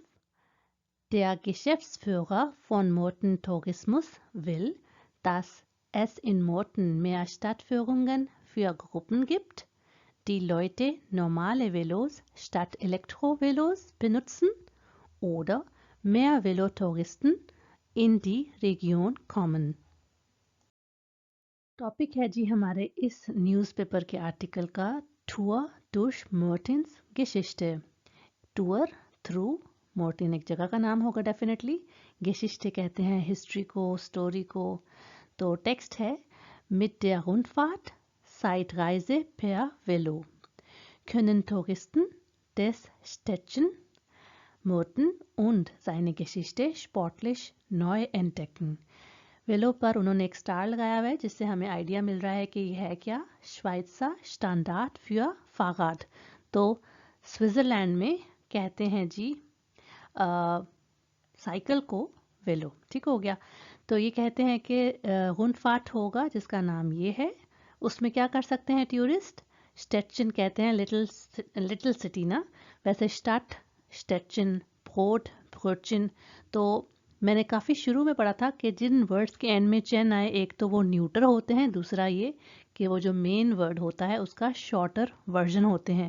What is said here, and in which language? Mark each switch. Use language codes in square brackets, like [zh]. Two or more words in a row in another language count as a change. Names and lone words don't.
[de] Der Geschäftsführer von Murten Tourismus will, dass es in Murten mehr Stadtführungen für Gruppen gibt, die Leute normale Velos statt Elektrovelos benutzen oder mehr Velotouristen in die Region kommen। [hi] टॉपिक है जी हमारे इस न्यूज़पेपर के आर्टिकल का टूर [de] durch Murtens Geschichte। [en] tour through, [hi] मोर्टिन एक जगह का नाम होगा डेफिनेटली, Geschichte कहते हैं हिस्ट्री को, स्टोरी को। तो टेक्स्ट है [de] mit der Rundfahrt Zeitreise per Velo können Touristen des Städtchen Murten und seine Geschichte sportlich neu entdecken। [hi] वेलो पर उन्होंने एक स्टार लगाया हुआ है जिससे हमें आइडिया मिल रहा है कि यह है क्या, [de] Schweizer Standard für Fahrrad. [hi] तो स्विट्ज़रलैंड में कहते हैं जी साइकिल को वेलो, ठीक हो गया। तो ये कहते हैं कि रुंडफार्ट होगा जिसका नाम ये है, उसमें क्या कर सकते हैं टूरिस्ट, स्टेटचिन कहते हैं [en] little city [hi] ना, वैसे [de] Stadt Städtchen, Brot Brötchen, [hi] तो मैंने काफ़ी शुरू में पढ़ा था कि जिन वर्ड्स के एंड में चेन आए, एक तो वो न्यूटर होते हैं, दूसरा ये कि वो जो [en] main word [hi] होता है उसका [en] shorter version [hi] होते हैं।